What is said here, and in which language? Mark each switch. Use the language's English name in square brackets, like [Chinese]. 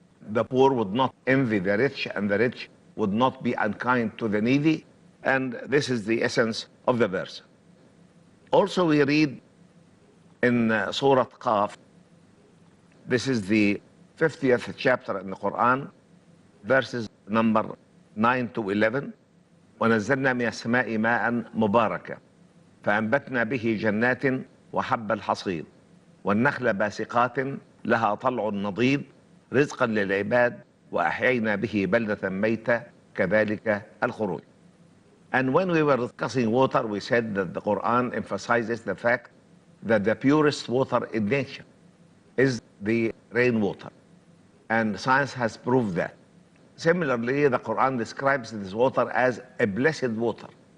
[English] The poor would not envy the rich, and the rich would not be unkind to the needy. And this is the essence of the verse. Also we read in Surah Qaf, this is the 50th chapter in the Quran, verses number 9 to 11. [Arabic] ونزلنا من السماء ماء مباركا فأنبتنا به جنات وحب الحصيد والنخل باسقات لها طلع نضيد رزقا للعباد وأحيينا به بلدة ميتة كذلك الخروج. [English] And when we were discussing water, we said that the Quran emphasizes the fact that the purest water in nature is the rainwater. And science has proved that. Similarly, the Quran describes this water as a blessed water.